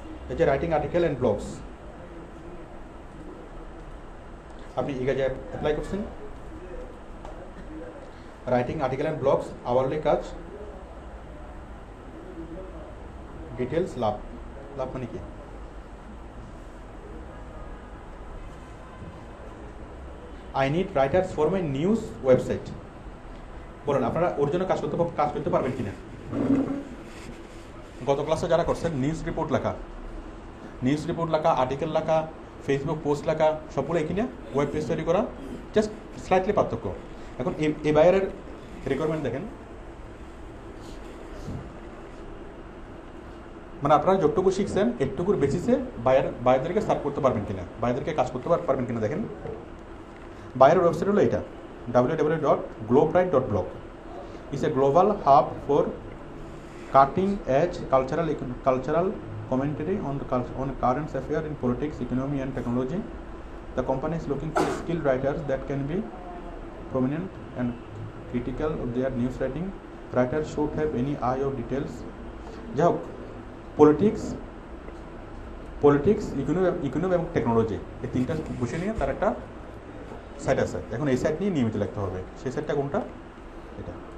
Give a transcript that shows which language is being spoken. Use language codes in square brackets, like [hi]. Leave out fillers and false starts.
[bn] এই যে writing article and blogs, আপনি ইগাজে অ্যাপ্লাই করছেন, writing article and blogs, hourly কাজ, ডিটেলস, লাভ মানে কি? [en] I need writers for my news website. [bn] বলুন আপনারা ওর জন্য কাজ করতে পারবেন কিনা? গত ক্লাসে যারা করছেন নিউজ রিপোর্ট লেখা, আর্টিকেল লেখা, ফেসবুক পোস্ট লেখা, সবগুলো একই না? ওয়েব পেজ তৈরি করা, জাস্ট স্লাইটলি পার্থক্য। এখন এই বায়ারের রিকোয়ারমেন্ট দেখেন, মানে আপনারা যতটুকু শিখছেন একটুকুর বেসিসে বায়ারদেরকে সার্ভ করতে পারবেন কিনা, বায়ারদেরকে কাজ করতে পারবেন কিনা দেখেন। বায়ারের ওয়েবসাইট হলো এটা www.globewrite.blog. [en] It's a global hub for cutting-edge cultural commentary on current affairs in politics, economy, and technology. The company is looking for skilled writers that can be prominent and critical of their news writing. Writers should have any eye of details. [bn] যাই হোক, politics, economy এবং technology, এই তিনটা বসে নিয়ে তার একটা site আছে। এখন এই সাইট নিয়ে নিয়মিত লিখতে হবে। সেই সাইটটা কোনটা? এটা।